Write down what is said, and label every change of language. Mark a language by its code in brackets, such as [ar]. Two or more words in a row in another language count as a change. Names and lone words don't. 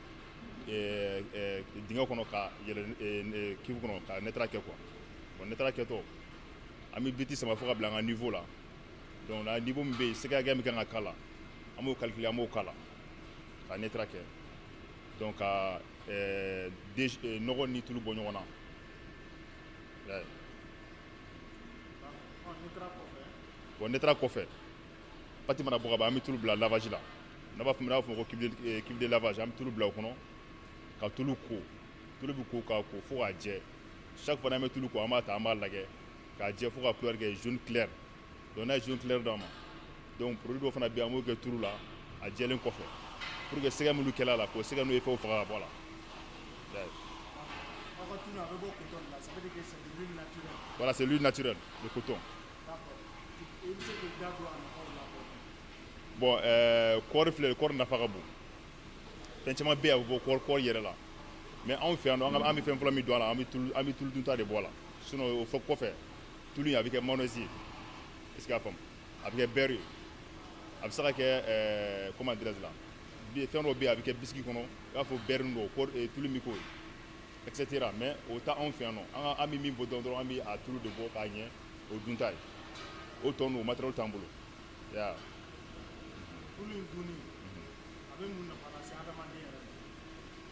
[bm] dingɛ kɔnɔ ka yɛlɛ kivu kɔnɔ ka netara kɛ [fr] quoi bon [bm] netara kɛtɔ an bɛ biti sama fo ka bila an ka niveau la [fr] donc la niveau [bm] min bɛ yen sɛgɛ hakɛ min kan ka k'a la an b'o calculer an b'o k'a la ka netara kɛ donc ka nɔgɔ ni tulu bɔ ɲɔgɔn na bon netara kɔfɛ pati mana bɔ ka ban an bɛ tulu bila lavage la n'a b'a fɔ ko [fr] cube de lavage [bm] an bɛ tulu bila o kɔnɔ ka tulu ko tulu bɛ ko k'a ko fo k'a jɛ [fr] chaque fois [bm] n'an bɛ tulu ko an b'a ta an b'a lajɛ k'a jɛ fo ka couleur kɛ [fr] jaune clair [bm] donc n'a ye [fr] jaune clair [bm] d'a ma [fr] donc produit [bm] dɔ fana bɛ yen an b'o kɛ tulu la a jɛlen kɔfɛ [fr] pour que [bm] sɛgɛ minnu kɛla la k'o sɛgɛ n'o ye fɛnw faga ka bɔ a la. [fr] Voilà, c'est l'huile naturelle, le coton. Bon, [bm] kɔɔri filɛ kɔɔri nafa ka bon fɛn caman bɛ yen a bɛ bɔ kɔɔri yɛrɛ la mais anw fɛ yan nɔ an bɛ fɛn fɔlɔ min don a la an bɛ tulu dunta de bɔ a la sinon o kɔfɛ tulu in a bɛ kɛ mayonnaise ye [fr] est-ce que [bm] a fam a bɛ kɛ beurre ye a bɛ se ka kɛ [fr] comment dirais-je [bm] la fɛn dɔ bɛ yen a bɛ kɛ biscuit kɔnɔ i b'a fɔ beurre nin dɔ tulu min k'o ye etc. mais o ta anw fɛ yan nɔ an bɛ min bɔ dɔrɔn an bɛ a tulu de bɔ k'a ɲɛ o dun ta ye o tɔ ninnu o matériel t'an bolo ya tulu in dunni a bɛ mun nafa lase adamaden yɛrɛ ma.